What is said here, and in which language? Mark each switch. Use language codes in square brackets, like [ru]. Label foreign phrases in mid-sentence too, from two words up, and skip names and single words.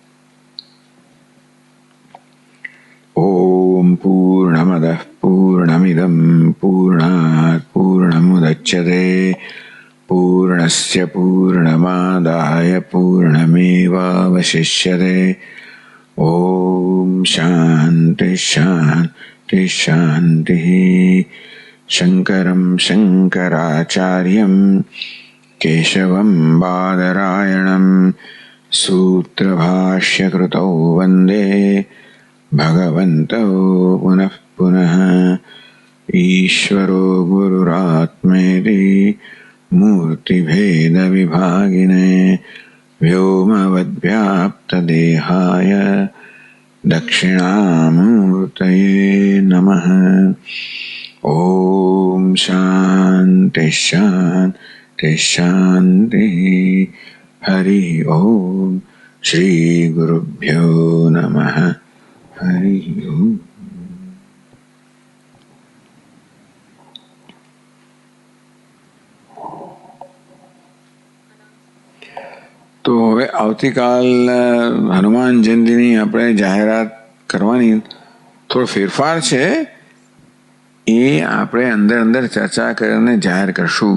[sa] ઓમ પૂર્ણમદ પૂર્ણમિદમ પૂર્ણાત પૂર્ણમુદચ્યતે પૂર્ણસ્ય પૂર્ણમાદાય પૂર્ણમેવાવશિષ્યતે. ઓમ શાંતિ શાંતિ શાંતિ. શંકરમ શંકરાચાર્યમ केशवं बादरायणं सूत्रभाष्यकृतौ वन्दे भगवन्तौ पुनः पुनः। ईश्वरो गुरुरात्मेति मूर्तिभेदविभागिने व्योमवद्व्याप्तदेहाय दक्षिणामूर्तये नमः। ॐ शान्ति शान्ति शान्तिः। हरि ओम। श्री गुरुभ्यो नमः। हरि ओम। [gu] તો હવે આવતીકાલ હનુમાન જયંતિની આપણે જાહેરાત કરવાની થોડો ફેરફાર છે, એ આપણે અંદર અંદર ચર્ચા કરીને જાહેર કરશું.